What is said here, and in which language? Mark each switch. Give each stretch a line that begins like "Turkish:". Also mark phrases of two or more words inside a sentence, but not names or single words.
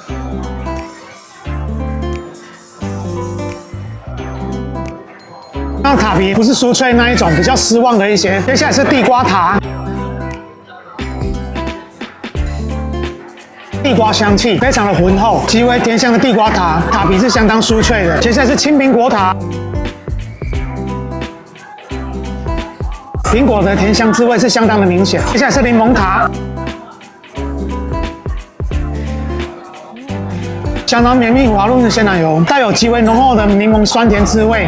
Chinese: 那塔皮不是酥脆那一種，比較失望的一些。接下來是地瓜塔，地瓜香氣非常的渾厚，極為甜香的地瓜塔，塔皮是相當酥脆的。接下來是青蘋果塔，蘋果的甜香滋味是相當的明顯。接下來是檸檬塔。相當綿密滑潤的鮮奶油，帶有極為濃厚的檸檬酸甜滋味。